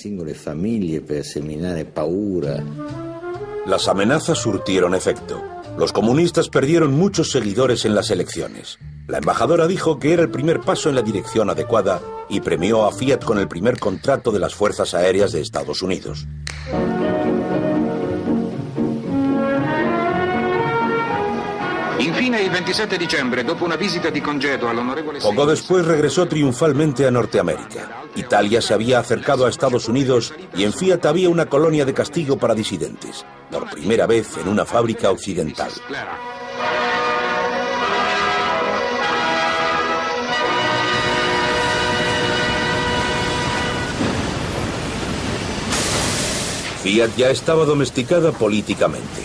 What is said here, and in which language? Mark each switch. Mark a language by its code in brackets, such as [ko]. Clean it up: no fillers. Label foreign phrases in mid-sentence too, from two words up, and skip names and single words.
[es] Las amenazas surtieron efecto. Los comunistas perdieron muchos seguidores en las elecciones. La embajadora dijo que era el primer paso en la dirección adecuada y premió a Fiat con el primer contrato de las Fuerzas Aéreas de Estados Unidos. [it] Infine, il 27 dicembre, dopo una visita di congedo all'onorevole... [es] Poco después regresó triunfalmente a Norteamérica. Italia se había acercado a Estados Unidos y en Fiat había una colonia de castigo para disidentes, por primera vez en una fábrica occidental. Fiat ya estaba domesticada políticamente.